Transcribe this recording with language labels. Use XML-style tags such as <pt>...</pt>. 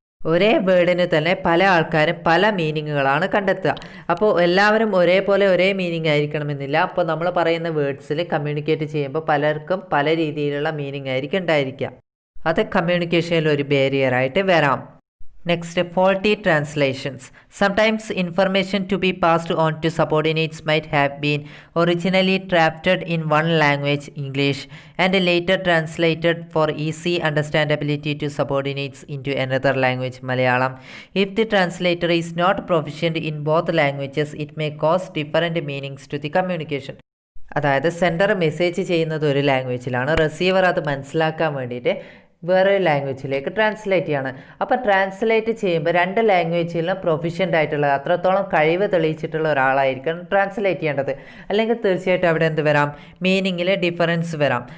<ml>ഒരേ വേർഡിന് തന്നെ പല ആൾക്കാരും പല മീനിങ്ങുകളാണ് കണ്ടെത്തുക. അപ്പോൾ എല്ലാവരും ഒരേപോലെ ഒരേ മീനിങ് ആയിരിക്കണമെന്നില്ല. അപ്പോൾ നമ്മൾ പറയുന്ന വേർഡ്സിൽ കമ്മ്യൂണിക്കേറ്റ് ചെയ്യുമ്പോൾ പലർക്കും പല രീതിയിലുള്ള മീനിങ് ആയിരിക്കും ഉണ്ടായിരിക്കുക. അത് കമ്മ്യൂണിക്കേഷനിൽ ഒരു ബാരിയറായിട്ട് വരാം.</ml> <en>Next, faulty translations. Sometimes information to be passed on to subordinates might have been originally drafted in one language, English, and later translated for easy understandability to subordinates into another language, Malayalam. If the translator is not proficient in both languages, it may cause different meanings to the communication.</en> <ml>അതായത് sender message ചെയ്യുന്നത് ഒരു ലാംഗ്വേജിലാണ്, receiver അത് മനസ്സിലാക്കാൻ വേണ്ടിയിട്ട് വേറൊരു ലാംഗ്വേജിലേക്ക് translate ചെയ്യാണ്. അപ്പോൾ translate ചെയ്യുമ്പോൾ രണ്ട് ലാംഗ്വേജിലും പ്രൊഫിഷ്യൻ്റ് ആയിട്ടുള്ള അത്രത്തോളം കഴിവ് തെളിയിച്ചിട്ടുള്ള ഒരാളായിരിക്കണം ട്രാൻസ്ലേറ്റ് ചെയ്യേണ്ടത്. അല്ലെങ്കിൽ തീർച്ചയായിട്ടും അവിടെ എന്ത് വരാം, മീനിങ്ങിൽ ഡിഫറൻസ് വരാം.</ml>